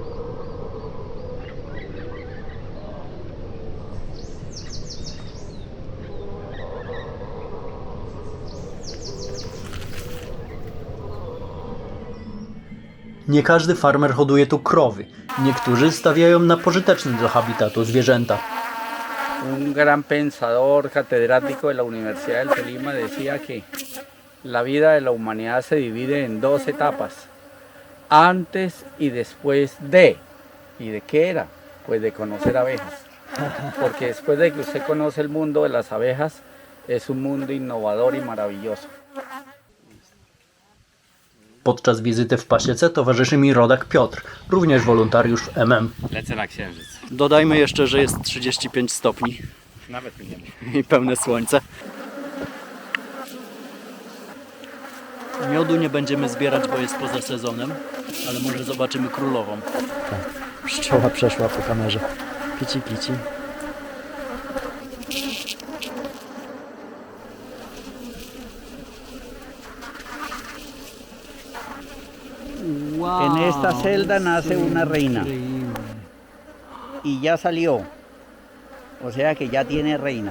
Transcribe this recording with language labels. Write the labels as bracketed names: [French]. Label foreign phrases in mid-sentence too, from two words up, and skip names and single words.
[Polish] Nie każdy farmer hoduje tu krowy. Niektórzy stawiają na pożyteczne dla habitatu zwierzęta. [Spanish] Un gran pensador catedrático de la Universidad del Tolima decía que la vida de la humanidad se divide en 2 etapas, antes y después de. ¿Y de qué era? Pues de conocer abejas. Porque después de que usted conoce el mundo de las abejas, es un mundo innovador y maravilloso. [Polish] Podczas wizyty w pasiece towarzyszy mi rodak Piotr, również wolontariusz w MM. Lecę na księżyc. Dodajmy jeszcze, że jest 35 stopni. Nawet nie. I pełne słońce. Miodu nie będziemy zbierać, bo jest poza sezonem, ale może zobaczymy królową. Pszczoła przeszła po kamerze. Pici, pici. [Spanish] En esta celda nace una reina y ya salió, o sea que ya tiene reina.